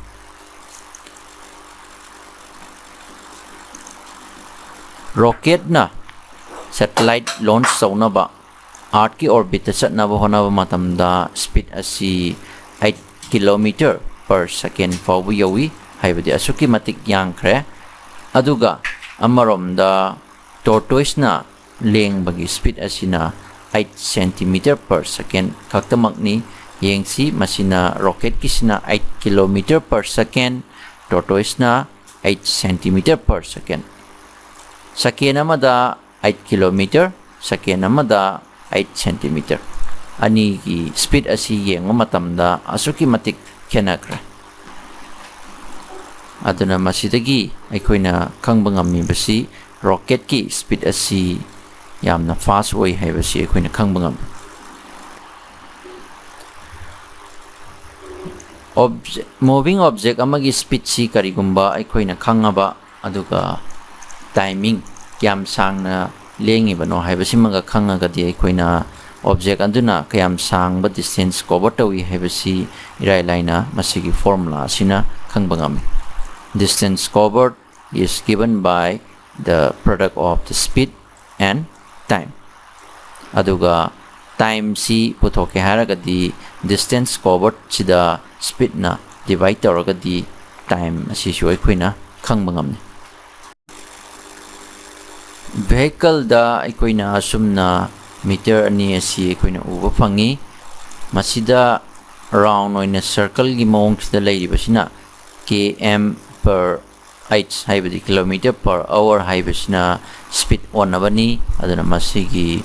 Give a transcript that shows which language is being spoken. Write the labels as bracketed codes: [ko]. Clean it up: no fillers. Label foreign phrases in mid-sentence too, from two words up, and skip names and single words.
[mni] rocket na satellite launch saunaba Earth ki orbit ta chatnaba honaba matamda speed asi 8 km [en] per second [mni] fawbu yawi haibadi asuki matik yangkhre aduga amaromda tortoise na lengbagi speed asina [en] 8 cm per second [mni] khaktamakni yengsi masina rocket kisina [en] 8 km per second [mni] tortoise na [en] 8 cm per second [mni] second amada 8 km second amada 8 cm ani ki speed asi yenga matamda asuki matik khenakra aduna masidagi aikoina khangba ngammi basi rocket ki speed asi yamna fast oi haibasi aikoina khangba ngam [en] moving object [mni] amagi speed si karigumba aikoina khangaba aduga timing kyam sangna lengi bano haibasi maga khangaga di aikoina object anduna kayam sang ba distance cover tawi haibasi irai laina masigi formula asina khangbangam [en] distance covered is given by the product of the speed and time [mni] aduga time si puthoke haraga di [en] distance covered [mni] sida speed na divide tawraga di time asi shu aikoina khangbangam vehicle da aikoina asumna meter ani asi aikoina uba phangi masida round oina circle gi mong sida leiribasina [en] km per h [mni] haibadi [en] kilometer per hour [mni] haibasina speed onabani aduna masigi